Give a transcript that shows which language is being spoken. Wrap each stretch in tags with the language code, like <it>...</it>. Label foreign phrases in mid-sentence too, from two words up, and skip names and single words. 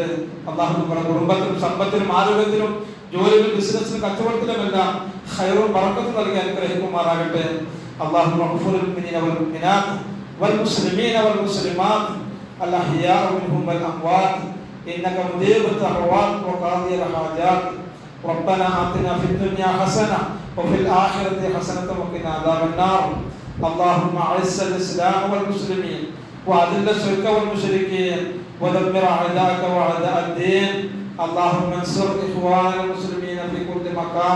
<ml>അല്ലാഹു നമ്മുടെ കുടുംബത്തിനും സമ്പത്തിനും ആരോഗ്യത്തിനും ജോലിയിലും ബിസിനസ്സിലും കച്ചവടത്തിലുമെല്ലാം ഖൈറും ബറക്കത്തും നൽകി അനുഗ്രഹിക്കുമാറാകട്ടെ.</ml> <ar>الله مغفر المؤمنين والمؤمنات والمسلمين والمسلمات الأحياء منهم والأموات إنك مجيب الدعوات وقاضي الحاجات. ربنا آتنا في الدنيا حسنة وفي الآخرة حسنة وقنا عذاب النار. اللهم أعز الإسلام والمسلمين وأذل الشرك والمشركين ودمر أعداءك وأعداء الدين. اللهم انصر إخوان المسلمين في كل مكان.</ar>